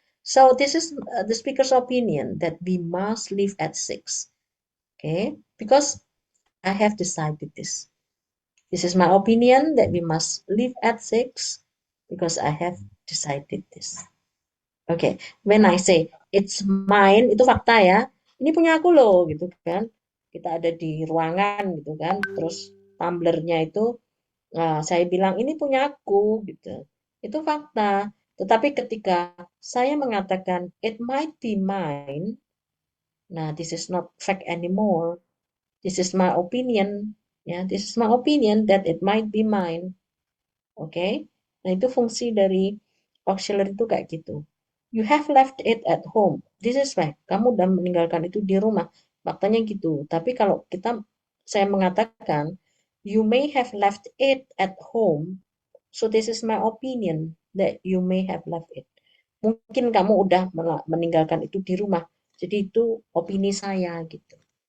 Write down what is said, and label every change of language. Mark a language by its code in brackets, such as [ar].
[en] So this is the speaker's opinion that we must leave at 6. Okay, because I have decided this. This is my opinion that we must leave at 6 because I have decided this. Okay, when I say it's mine, [id] itu fakta ya. Ini punya aku loh, gitu kan. Kita ada di ruangan gitu kan. Terus tumblernya itu saya bilang ini punya aku gitu. Itu fakta. Tetapi ketika saya mengatakan [en] it might be mine, [id] nah [en] this is not fact anymore. This is my opinion. Ya, this is my opinion that it might be mine. Oke. [id] Nah, itu fungsi dari auxiliary itu kayak gitu. [en] You have left it at home. This is fact. [id] Kamu udah meninggalkan itu di rumah. Faktanya gitu. Tapi kalau saya mengatakan [en] you may have left it at home. So this is my opinion that you may have left it. [id] Mungkin kamu udah meninggalkan itu di rumah. Jadi itu opini saya gitu.